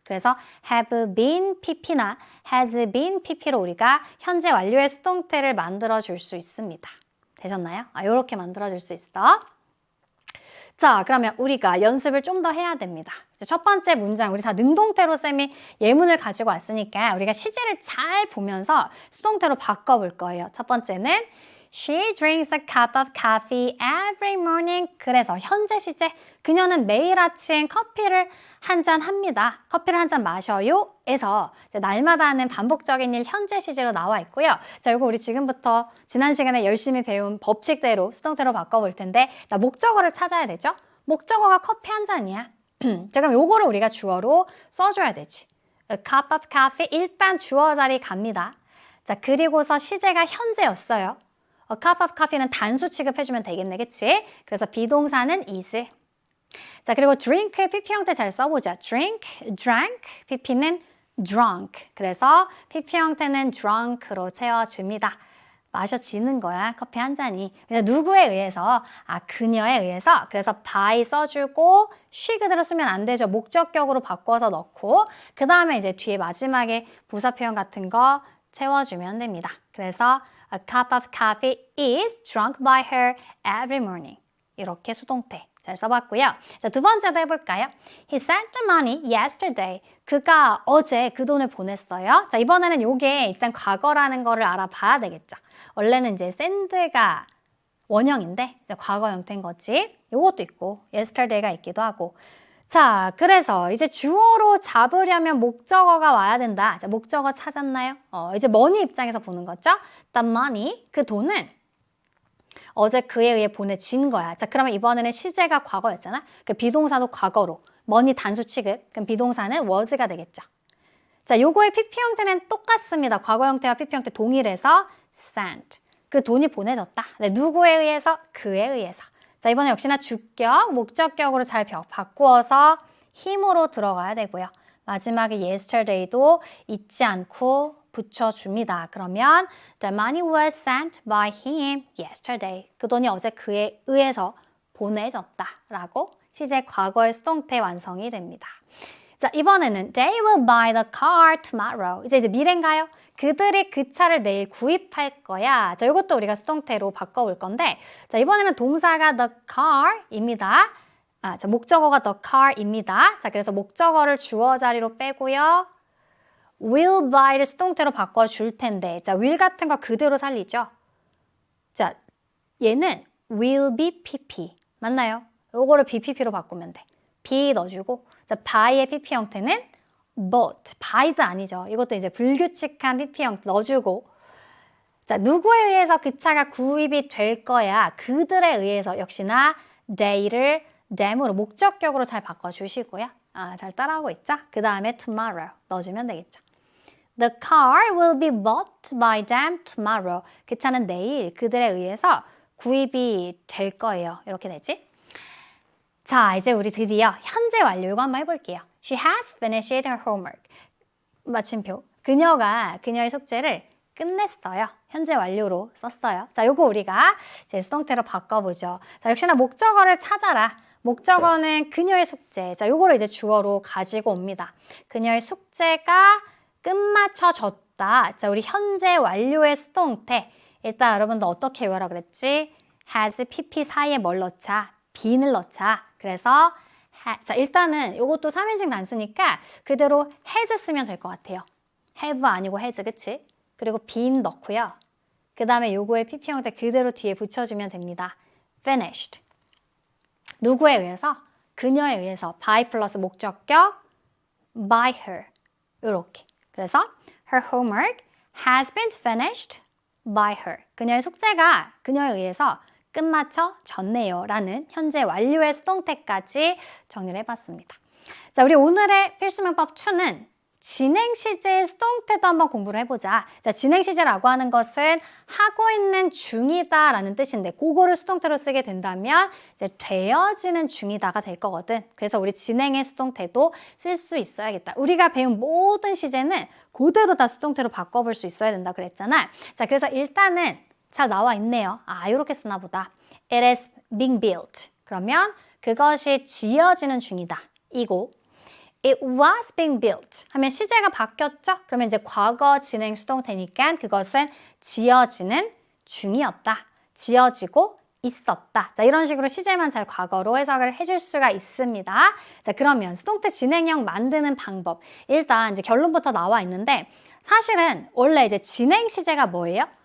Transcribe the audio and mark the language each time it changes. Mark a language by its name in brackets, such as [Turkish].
[Korean] 그래서 have been pp나 has been pp로 우리가 현재 완료의 수동태를 만들어 줄 수 있습니다. 되셨나요? 이렇게 만들어 줄 수 있어. 자, 그러면 우리가 연습을 좀 더 해야 됩니다. 첫 번째 문장, 우리 다 능동태로 쌤이 예문을 가지고 왔으니까 우리가 시제를 잘 보면서 수동태로 바꿔볼 거예요. 첫 번째는 [English] She drinks a cup of coffee every morning. [Korean] 그래서 현재 시제, 그녀는 매일 아침 커피를 한 잔 합니다. 커피를 한 잔 마셔요. 에서 날마다 하는 반복적인 일 현재 시제로 나와 있고요. 자, 이거 우리 지금부터 지난 시간에 열심히 배운 법칙대로 수동태로 바꿔볼 텐데 나 목적어를 찾아야 되죠? 목적어가 커피 한 잔이야. 자, 그럼 요거를 우리가 주어로 써줘야 되지. A cup of coffee, 일단 주어 자리 갑니다. 자, 그리고서 시제가 현재였어요. A cup of coffee는 단수 취급해주면 되겠네, 그치? 그래서 비동사는 is. 자, 그리고 drink의 PP 형태 잘 써보자. drink, drank, PP는 drunk. 그래서 PP 형태는 drunk로 채워줍니다. 마셔지는 거야, 커피 한 잔이. 그냥 누구에 의해서? 그녀에 의해서. 그래서 by 써주고 she 그대로 쓰면 안 되죠. 목적격으로 바꿔서 넣고 그 다음에 이제 뒤에 마지막에 부사 표현 같은 거 채워주면 됩니다. 그래서 [English] A cup of coffee is drunk by her every morning. [Korean] 이렇게 수동태 잘 써봤고요. 자, 두 번째도 해볼까요? [English] He sent the money yesterday. [Korean] 그가 어제 그 돈을 보냈어요. 자, 이번에는 요게 일단 과거라는 거를 알아봐야 되겠죠. 원래는 이제 send가 원형인데 이제 과거 형태인 거지. 요것도 있고 yesterday가 있기도 하고. 자, 그래서 이제 주어로 잡으려면 목적어가 와야 된다. 자, 목적어 찾았나요? 이제 money 입장에서 보는 거죠. The money, 그 돈은 어제 그에 의해 보내진 거야. 자, 그러면 이번에는 시제가 과거였잖아. 그 비동사도 과거로. money 단수 취급. 그럼 비동사는 was가 되겠죠. 자, 요거의 PP 형태는 똑같습니다. 과거 형태와 PP 형태 동일해서 sent. 그 돈이 보내졌다. 네, 누구에 의해서? 그에 의해서. 자, 이번에 역시나 주격, 목적격으로 잘 바꾸어서 힘으로 들어가야 되고요. 마지막에 yesterday도 잊지 않고 붙여줍니다. 그러면 [English] the money was sent by him yesterday. [Korean] 그 돈이 어제 그에 의해서 보내졌다라고 시제 과거의 수동태 완성이 됩니다. 자, 이번에는 [English] they will buy the car tomorrow. [Korean] 이제 미래인가요? 그들이 그 차를 내일 구입할 거야. 자, 이것도 우리가 수동태로 바꿔볼 건데, 자, 이번에는 동사가 the car입니다. 자, 목적어가 the car입니다. 자, 그래서 목적어를 주어 자리로 빼고요. will buy를 수동태로 바꿔줄 텐데, 자, will 같은 거 그대로 살리죠. 자, 얘는 will be pp. 맞나요? 요거를 bpp로 바꾸면 돼. be 넣어주고, 자, buy의 pp 형태는 but, by도 아니죠. 이것도 이제 불규칙한 PP 형태 넣어주고, 자, 누구에 의해서 그 차가 구입이 될 거야? 그들에 의해서 역시나 they를 them으로 목적격으로 잘 바꿔주시고요. 잘 따라하고 있죠? 그 다음에 tomorrow 넣어주면 되겠죠. [English] The car will be bought by them tomorrow. [Korean] 그 차는 내일 그들에 의해서 구입이 될 거예요. 이렇게 되지? 자, 이제 우리 드디어 현재 완료 이거 한번 해볼게요. [English] She has finished her homework. [Korean] 마침표. 그녀가 그녀의 숙제를 끝냈어요. 현재 완료로 썼어요. 자, 요거 우리가 이제 수동태로 바꿔보죠. 자, 역시나 목적어를 찾아라. 목적어는 그녀의 숙제. 자, 요거를 이제 주어로 가지고 옵니다. 그녀의 숙제가 끝마쳐졌다. 자, 우리 현재 완료의 수동태. 일단 여러분도 어떻게 외워라 그랬지? has, pp 사이에 뭘 넣자? bene을 넣자. 그래서 자, 일단은 이것도 3인칭 단수니까 그대로 has 쓰면 될 것 같아요. have 아니고 has, 그치? 그리고 been 넣고요. 그 다음에 요거의 pp 형태 그대로 뒤에 붙여주면 됩니다. finished. 누구에 의해서? 그녀에 의해서. by 플러스 목적격 by her. 요렇게. [English] 그래서 her homework has been finished by her. [Korean] 그녀의 숙제가 그녀에 의해서 끝마쳐졌네요. 라는 현재 완료의 수동태까지 정리를 해봤습니다. 자, 우리 오늘의 필수문법 2는 진행 시제의 수동태도 한번 공부를 해보자. 자, 진행 시제라고 하는 것은 하고 있는 중이다 라는 뜻인데 그거를 수동태로 쓰게 된다면 이제 되어지는 중이다가 될 거거든. 그래서 우리 진행의 수동태도 쓸 수 있어야겠다. 우리가 배운 모든 시제는 그대로 다 수동태로 바꿔볼 수 있어야 된다 그랬잖아. 자, 그래서 일단은 잘 나와 있네요. 이렇게 쓰나 보다. [English] It is being built. [Korean] 그러면 그것이 지어지는 중이다. 이고 [English] It was being built [Korean] 하면 시제가 바뀌었죠? 그러면 이제 과거 진행 수동태니까 그것은 지어지는 중이었다. 지어지고 있었다. 자, 이런 식으로 시제만 잘 과거로 해석을 해줄 수가 있습니다. 자, 그러면 수동태 진행형 만드는 방법. 일단 이제 결론부터 나와 있는데 사실은 원래 이제 진행 시제가 뭐예요?